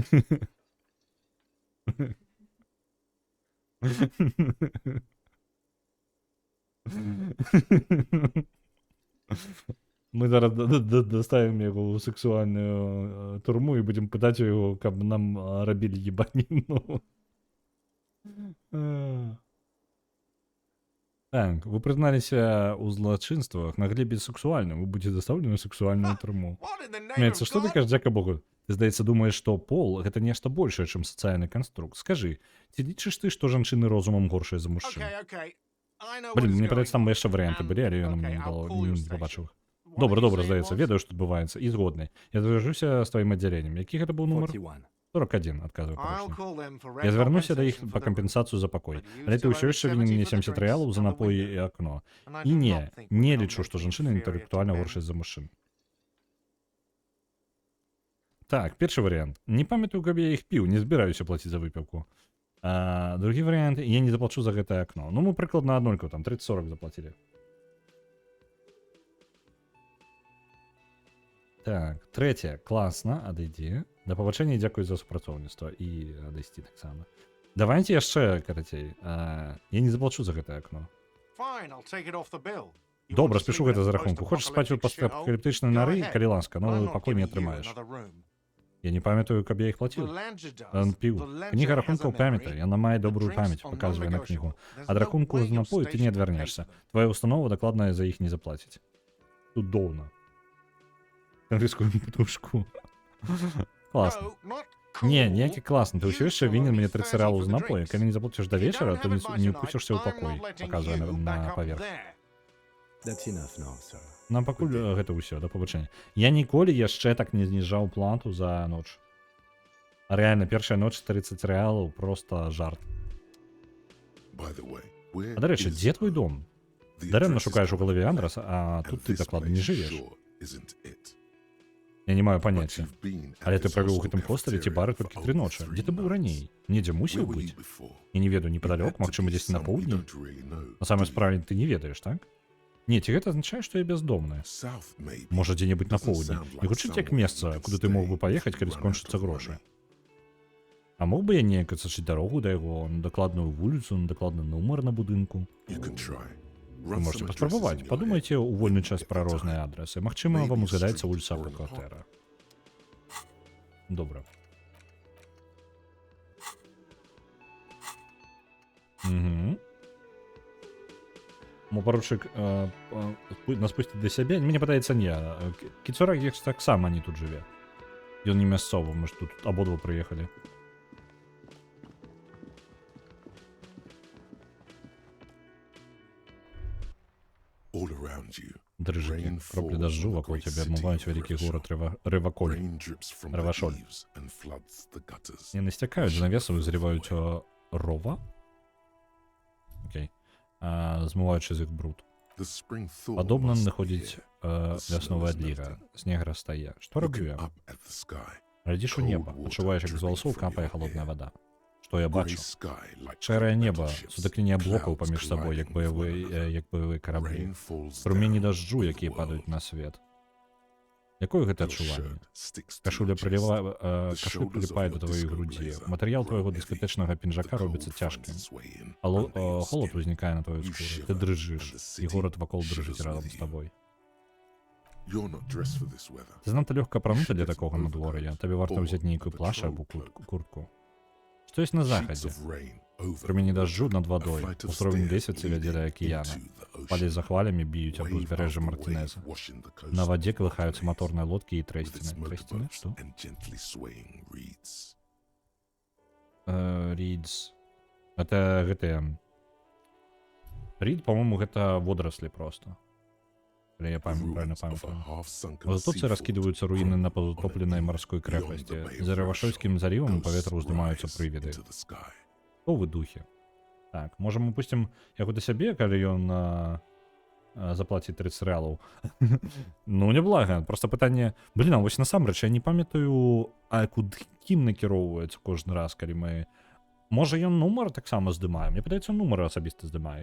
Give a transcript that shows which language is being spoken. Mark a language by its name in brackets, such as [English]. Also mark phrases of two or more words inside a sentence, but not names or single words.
[Belarusian] Мы зараз доставим яго ў сексуальную турму і будзем пытаць яго, каб нам рабілі ебаніну. Так, вы прызналіся ў злачынствах на глебе сексуальным, вы будзеце дастаўлены ў сексуальную турму. [English] What in the name [Belarusian] Мецца, [English] of [Belarusian] што ты [English] God? [Belarusian] кажаш, дзяка Богу? Ты, здаецца, думаеш, што пол гэта нешта большае, чым сацыяльны канструкт. Скажы, ці лічыш ты, што жанчыны розумам горшыя за мужчын? [English] Okay. I know [Belarusian] Блін, [English] what is [Belarusian] мне [English] going [Belarusian] падаецца, там [English] on. [Belarusian] яшчэ варыянты былі, але ён мне [English] Okay, [Belarusian] не [English] I'll [Belarusian] дало, [English] call your [Belarusian] не [English] station. [Belarusian] пабачыў. [English] What [Belarusian] Добра, [English] did you [Belarusian] добра, [English] say it [Belarusian] здаецца, [English] was? [Belarusian] ведаю, што адбываецца, і згодны. Я звяжуся з тваім аддзяленнем. Які гэта быў нумар? 41. 41, адказваю [English] I'll [Belarusian] паручнік. [English] call them for [Belarusian] Я звярнуся да іх [English] compensation [Belarusian] па [English] for the [Belarusian] кампенсацыю за пакой. [English] But you [Belarusian] Але ты [English] still [Belarusian] ўсё [English] owe [Belarusian] яшчэ вінен 70 мне [English] for the 70 drinks [Belarusian] рэалаў за [English] and the [Belarusian] напой [English] window. [Belarusian] і акно. [English] And I [Belarusian] І [English] do [Belarusian] не, [English] not think [Belarusian] не [English] we'll [Belarusian] лічу, што [English] make you [Belarusian] жанчыны [English] inferior to [Belarusian] інтэлектуальна [English] men. [Belarusian] горшыя за мужчын. Так, першы варыянт. Не памятаю, каб я іх піў, не збіраюся плаціць за выпіўку. Другі варыянт, я не заплачу за гэтае акно. Ну, мы прыкладна аднолькаў, там 30-40 заплацілі. Так, трэцяе, класна, адыдзі. Да пабачэння і дзякуй за супрацоўніцтва і адысці таксама. Давайце яшчэ, карацей. Я не заплачу за гэтае акно. [English] Fine, I'll take it off the bill. You [Belarusian] Добра, [English] want to [Belarusian] спішу [English] sleep in [Belarusian] гэта [English] a [Belarusian] за рахунку. Хочаш спаць у [English] post-apocalyptic shithole? [Belarusian] пастапакаліптычнай [English] Go [Belarusian] нары, [English] ahead. [Belarusian] калі ласка, [English] But I'm [Belarusian] но [English] not [Belarusian] пакой не [English] giving you [Belarusian] атрымаеш. [English] another room. [Belarusian] Я не памятаю, каб я іх [English] The [Belarusian] плаціў. [English] Ledger does. [Belarusian] Ён піў. [English] The Ledger [Belarusian] Кніга [English] has a [Belarusian] рахункаў [English] memory. [Belarusian] памятае, яна мае [English] The [Belarusian] добрую [English] drinks [Belarusian] памяць, [English] are [Belarusian] паказвае на кнігу. [English] non-negotiable. There's [Belarusian] Ад [English] no [Belarusian] рахунку [English] way [Belarusian] з [English] your [Belarusian] напою ты не [English] station can [Belarusian] адвярнешся. [English] pay them. [Belarusian] Твая установа дакладна за іх не заплаціць. Цудоўна. Англійскую птушку. Класна. [English] No, not [Belarusian] Не, [English] cool. [Belarusian] ніякі класны. Ты ўсё яшчэ [English] You [Belarusian] вінен [English] follow [Belarusian] мне [English] me 30 [Belarusian] 30 рэалаў [English] for [Belarusian] з [English] the [Belarusian] напою. [English] drinks. [Belarusian] Калі не заплаціш да [English] You don't [Belarusian] вечара, то [English] have a fight [Belarusian] не [English] tonight. [Belarusian] ўпусцішся ў [English] I'm [Belarusian] пакой. [English] not letting [Belarusian] Паказвае [English] you [Belarusian] на [English] back up [Belarusian] паверх. [English] there. That's enough now, sir. [Belarusian] Нам пакуль гэта ўсё, да пабачэння. Я ніколі яшчэ так не зніжаў плату за ноч. А рэальна, першая ноч 30 рэалаў просто жарт. [English] By the way, where [Belarusian] А дарэчы, [English] is [Belarusian] дзе твой [English] home? [Belarusian] дом? [English] The [Belarusian] Дарэмна [English] address is [Belarusian] шукаеш у [English] correct, [Belarusian] галаве адрес, а [English] and [Belarusian] тут ты [English] this [Belarusian] дакладна не [English] place [Belarusian] жывеш. [English] sure isn't it. [Belarusian] Я не маю [English] But [Belarusian] паняцця. [English] you've been at [Belarusian] Але ты [English] this [Belarusian] правёў у [English] hostel [Belarusian] гэтым хостэле ці бары [English] cafeteria [Belarusian] толькі [English] for 3 only [Belarusian] ночы. 3 Дзе ты быў [English] nights. [Belarusian] раней? Недзе мусіў [English] Where were [Belarusian] быць? [English] you before? [Belarusian] Я не ведаю, [English] It [Belarusian] непадалёк, [English] had to [Belarusian] магчыма, [English] be [Belarusian] дзесьці на [English] somewhere you [Belarusian] поўдні. [English] don't really know, [Belarusian] На самай [English] do you? [Belarusian] справе ты не ведаеш, так? Не, ці гэта азначае, што я бяздомны? [English] South, maybe. [Belarusian] Можа, дзе-небудзь на [English] Doesn't [Belarusian] поўдні. [English] sound [Belarusian] Не [English] like [Belarusian] гучыць як [English] somewhere [Belarusian] месца, [English] you could [Belarusian] куды ты мог бы [English] stay [Belarusian] паехаць, [English] if [Belarusian] калі [English] you ran [Belarusian] скончацца [English] out of [Belarusian] грошы. [English] money. [Belarusian] А мог бы я неяк адсачыць дарогу да яго, на дакладную вуліцу, на дакладны нумар на будынку? [English] You can try. [Belarusian] Вы [English] Run [Belarusian] можете [English] some addresses [Belarusian] паспрабаваць. [English] in your [Belarusian] Падумайце [English] head [Belarusian] ў вольны [English] and [Belarusian] час [English] get [Belarusian] пра [English] the [Belarusian] розныя [English] time. [Belarusian] адрэсы. Магчыма, [English] Maybe [Belarusian] вам [English] a [Belarusian] узгадаецца [English] street [Belarusian] вуліца [English] or an [Belarusian] кватэра. Добра. Угу. Мо паручык нас пусціць да сябе. Мне падаецца, не. Кіцурак іх таксама не тут жыве. Ён не мясцовы, мы ж тут абодва прыехалі. [English] All around you, [Belarusian] Дрыжыкі, [English] Rain [Belarusian] кроплі [English] falls [Belarusian] дажджу [English] on the [Belarusian] вакол [English] great [Belarusian] цябе [English] city [Belarusian] адмываюць [English] of [Belarusian] вялікі [English] Revachol. [Belarusian] горад Рываколь. [English] rain drips from the Revachol. eaves and floods the gutters. [Belarusian] Яны сцякаюць з навесаў і зрываюць рова. Окей. Змываючы з іх бруд. [English] The spring thaw [Belarusian] Падобна [English] must be [Belarusian] находзіць [English] here. [Belarusian] вясновая адліга. Снег растае. Што раблю [English] Looking [Belarusian] я? [English] up at the sky, [Belarusian] Глядзіш у [English] cold [Belarusian] неба, [English] water [Belarusian] адчуваеш, як з [English] dripping [Belarusian] валасоў [English] from [Belarusian] капае [English] your [Belarusian] халодная [English] hair. [Belarusian] вада. Што я [English] grey [Belarusian] бачу? [English] sky like [Belarusian] Шэрае [English] great [Belarusian] неба, [English] battleships, [Belarusian] сутыкнення блокаў [English] clouds [Belarusian] паміж сабой, як [English] colliding with one another. [Belarusian] баявыя караблі. [English] Rain falls [Belarusian] Прумені [English] down [Belarusian] дажджу, [English] on the [Belarusian] якія [English] world. [Belarusian] падаюць на свет. Якое гэта [English] Your [Belarusian] адчуванне? [English] shirt sticks to [Belarusian] Кашуля [English] your chest. [Belarusian] кашуль приліпае да тваёй грудзі. Матэрыял твайго дыскатэчнага пінжака робіцца цяжкім. Холод узнікае на тваёй скуры. Ты дрыжыш, і горад вакол дрыжыць разам з табой. [English] You're not dressed for this weather. [Belarusian] Ты занадта лёгка апранута для такога надвор'я. Табе варта ўзяць нейкую плаш або куртку. Што ёсць на [English] Sheets [Belarusian] захадзе? [English] of rain over [Belarusian] Прымені [English] the [Belarusian] дажджу [English] water. [Belarusian] над [English] A [Belarusian] вадой. [English] flight of [Belarusian] Узровень [English] stairs [Belarusian] лесвіцы вядзе да [English] leading [Belarusian] акіяна. [English] into the ocean. [Belarusian] Палі за хвалямі біюць аб [English] Wave [Belarusian] узбярэжжа [English] after [Belarusian] Мартінеза. [English] wave washing the coast [Belarusian] На вадзе [English] of [Belarusian] калыхаюцца [English] Monterey [Belarusian] маторныя лодкі і [English] with its [Belarusian] трэсціны. Трэсціны? [English] motorboats [Belarusian] Што? [English] and gently swaying reeds. [Belarusian] Ридс. Это гэтыя... Рид, по-моему, гэта водораслі просто. Калі я правильно [English] Ruins of a [Belarusian] памятаю. [English] half-sunken [Belarusian] У затоцы [English] seafort [Belarusian] раскідваюцца руіны на пазатопленай марской крэпасці. За Рывашольскім залівам у паветра ўздымаюцца [English] rise [Belarusian] прывіды. [English] into the sky. [Belarusian] Што вы духі? Так, можа мы пусцім яго да сябе, калі ён заплаціць 30 рэалаў. Ну, няблага. Просто пытанне... Блін, а вось насамрэч, я не памятаю, а куды кім накіроўваецца кожны раз, калі мы... Можа, ён нумар таксама здымае. Мне падаецца, нумар асабіста здымае.